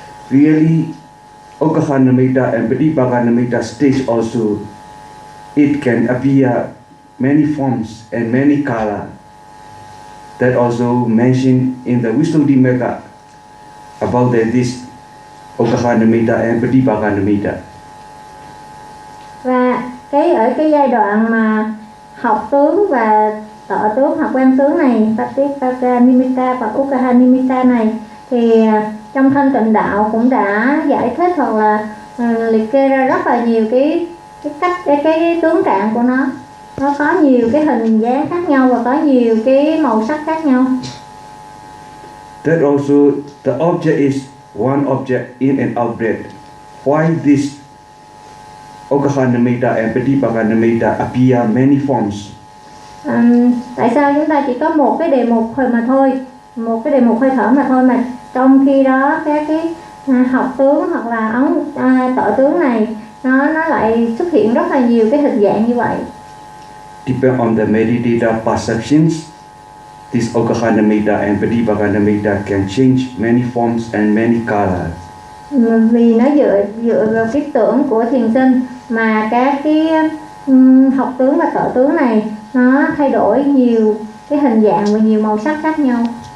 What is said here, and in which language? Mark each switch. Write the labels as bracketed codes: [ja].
[en] Really, Okkha Nimitta and Patipaka Nimitta stage also, it can appear many forms and many color. That also mentioned in the Wisdom Dimagga about the, this Okkha Nimitta and Patipaka Nimitta. [vi] Và cái ở cái giai đoạn mà học tướng và tọa tướng hoặc quan tướng này, Patipaka Nimitta và Okkha Nimitta này, thì trong thanh tịnh đạo cũng đã giải thích hoặc là liệt kê ra rất là nhiều cái cách cái tướng trạng của nó có nhiều cái hình dáng khác nhau và có nhiều cái màu sắc khác nhau. [en] That also the object is one object in and out breath. Why this Okkha Nimitta and Patipaka Nimitta appear many forms? [vi] Tại sao chúng ta chỉ có một cái đề mục hơi mà thôi, một cái đề mục hơi thở mà thôi mà trong khi đó cái học tướng hoặc là ống tọa tướng này nó lại xuất hiện rất là nhiều cái hình dạng như vậy. [en] Depend on the meditator perceptions, this Okkha Nimitta and Patipaka Nimitta can change many forms and many colors. [vi] Vì nó dựa vào cái tưởng của thiền sinh mà các cái học tướng và tọa tướng này nó thay đổi nhiều cái hình dạng và nhiều màu sắc khác nhau.